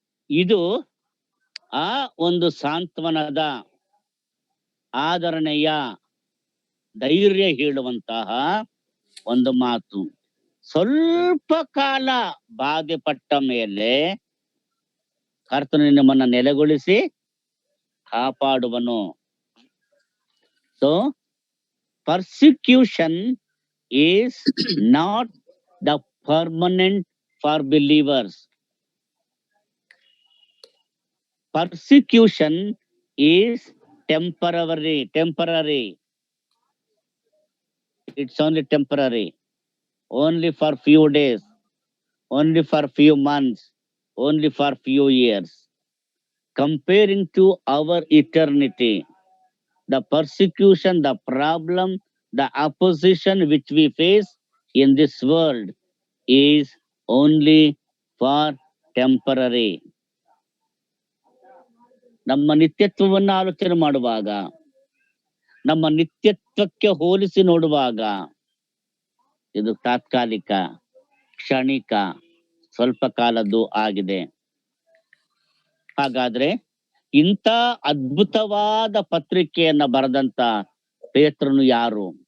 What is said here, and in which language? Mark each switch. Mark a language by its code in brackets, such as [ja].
[kn] ಇದು ಆ ಒಂದು ಸಾಂತ್ವನದ, ಆದರಣೆಯ, ಧೈರ್ಯ ಹೇಳುವಂತಹ ಒಂದು ಮಾತು. ಸ್ವಲ್ಪ ಕಾಲ ಬಾಧೆ ಪಟ್ಟ ಮೇಲೆ ಕರ್ತನು ನಿಮ್ಮನ್ನ ನೆಲೆಗೊಳಿಸಿ ಕಾಪಾಡುವನು. [en] So persecution is not the permanent for believers. Persecution is temporary. It's only temporary, only for few days, only for few months, only for few years. Comparing to our eternity, the persecution, the problem, the opposition which we face in this world is only for temporary. [kn] ನಮ್ಮ ನಿತ್ಯತ್ವವನ್ನು ಆಲೋಚನೆ ಮಾಡುವಾಗ, ನಮ್ಮ ನಿತ್ಯತ್ವಕ್ಕೆ ಹೋಲಿಸಿ ನೋಡುವಾಗ ಇದು ತಾತ್ಕಾಲಿಕ, ಕ್ಷಣಿಕ, ಸ್ವಲ್ಪ ಕಾಲದ್ದು ಆಗಿದೆ. ಹಾಗಾದ್ರೆ ಇಂಥ ಅದ್ಭುತವಾದ ಪತ್ರಿಕೆಯನ್ನ ಬರೆದಂತ ಪೇತ್ರನು ಯಾರು?